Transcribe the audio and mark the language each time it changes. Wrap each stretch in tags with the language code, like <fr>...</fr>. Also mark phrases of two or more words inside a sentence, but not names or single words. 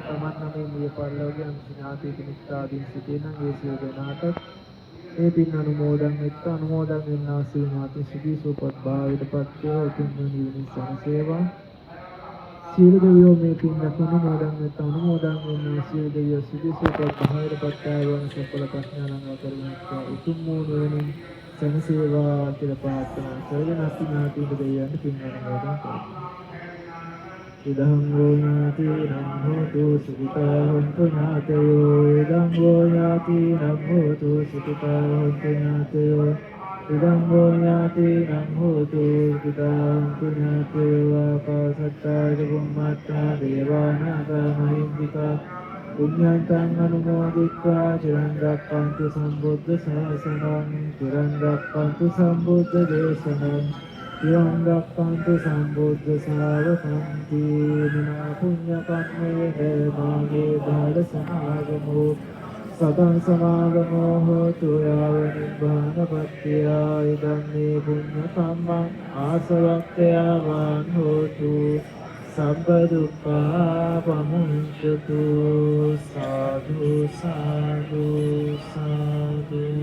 <si>තමන් නම් මේ පරිලෝකයන් ඥාති මිත්‍රාදීන් සිටින ඒ සියලු දෙනාට මේ පින් අනුමෝදන් වෙත්ත අනුමෝදන් වෙන්නා සියලු ඥාති සිටි සුවපත් භාවයටපත් වේ උතුම් නිවන සේවා සියලු දෙවියෝ මේ පින් අනුමෝදන් වෙත්ත අනුමෝදන් වෙන්නා සියලු දෙවියෝ සිටි සුවපත් භාවයටපත් වන සඵල ප්‍රඥානං කරගත්තා උතුම් නිවනින් සනසේවා කියලා ප්‍රාර්ථනා කරගෙන අපි ඥාතික දෙවියන්ට පින් අනුමෝදන් කරමු.</si> <pi>ඉදං වූ ඥාතිනම් හෝතු සුඛිතා හොන්තු ඥාතයෝ ඉදං වූ ඥාතිනම් හෝතු සුඛිතා හොන්තු ඥාතයෝ ඉදං වූ ඥාතිනම් හෝතු සුඛිතා හොන්තු ඥාතයෝ ආකාශත්තාය බුම්මත්තා දේවානාගා මහින්దికා පුඤ්ඤන්තං අනුමෝදිत्वा චිරන් රක්ඛන්තු සම්බුද්ධ ශාසනං චිරන් රක්ඛන්තු සම්බුද්ධ දේශනං චිරන් රක්ඛන්තු සම්බුද්ධ ශාවකං දීනා පුඤ්ඤ කම්මේ මාගේ බාල සමාගමෝ සතං සමාගමෝ හෝතු යාව නිබ්බානපත්තිය ඉදං මේ පුඤ්ඤ කම්මං ආසවක්ඛයාවාන් හෝතු සබ්බ දුක්ඛා පමුච්ඡතු සාදු සාදු සාදු.</pi>